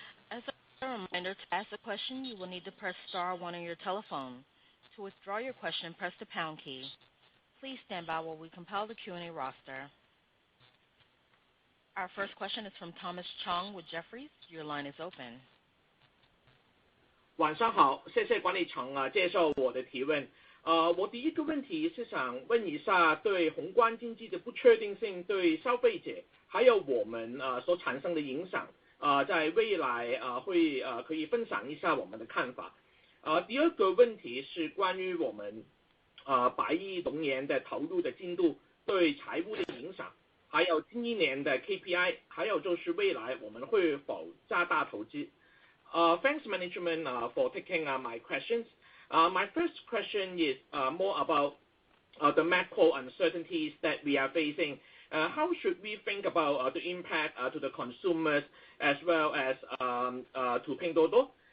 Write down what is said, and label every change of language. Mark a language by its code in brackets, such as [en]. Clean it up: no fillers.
[en] As a reminder, to ask a question, you will need to press star 1 on your telephone. To withdraw your question, press the pound key. Please stand by while we compile the Q&A roster. Our first question is from Thomas Chong with Jefferies. Your line is open. [zh] 晚上好，谢谢管理层接受我的提问。我第一个问题是想问一下，对宏观经济的不确定性对消费者还有我们所产生的影响，在未来可以分享一下我们的看法。第二个问题是关于我们100亿龙元的投入的进度对财务的影响，还有今年的 KPI， 还有就是未来我们会否加大投资。 [en] Thanks management for taking my questions. My first question is more about the macro uncertainties that we are facing. How should we think about the impact to the consumers as well as to Pinduoduo?